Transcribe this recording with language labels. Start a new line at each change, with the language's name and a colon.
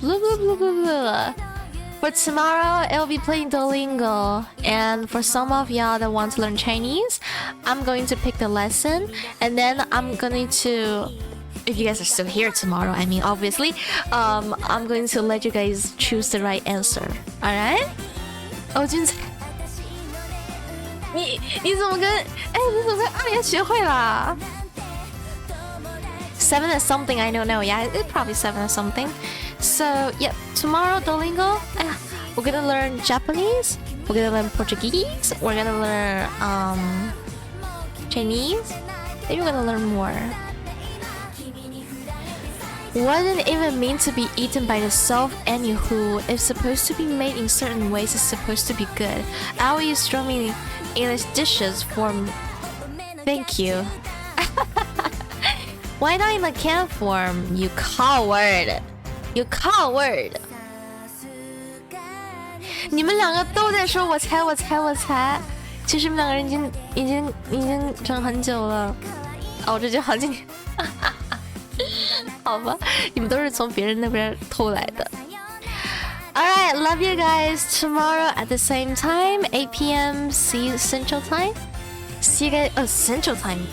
English: Blah, blah, blah, blah, blah. For tomorrow, I'll be playing Duolingo. And for some of y'all that want to learn Chinese, I'm going to pick the lesson. And then I'm going to... If you guys are still here tomorrow, I mean, obviously, I'm going to let you guys choose the right answer. Alright?
Chinese: 哦，君子，你怎么跟阿莲学会了？
English: 7 or something, I don't know. Yeah, it's probably 7 or something. So, yeah, tomorrow, Duolingo, we're gonna learn Japanese, we're gonna learn Portuguese, we're gonna learn Chinese, maybe we're gonna learn more. Wasn't even meant to be eaten by the self. Anywho, if supposed to be made in certain ways, it's supposed to be good. I will use strong English dishes form. Thank you. Why not in the can form? You coward! You coward!
Chinese: 你们两个都在说我猜。其实你们两个人已经整很久了。哦，这就好几年。好吧，你们都是从别人那边偷来的。
English: Alright, love you guys. Tomorrow at the same time, 8 p.m. Central Time. See you guys. Oh, Central Time.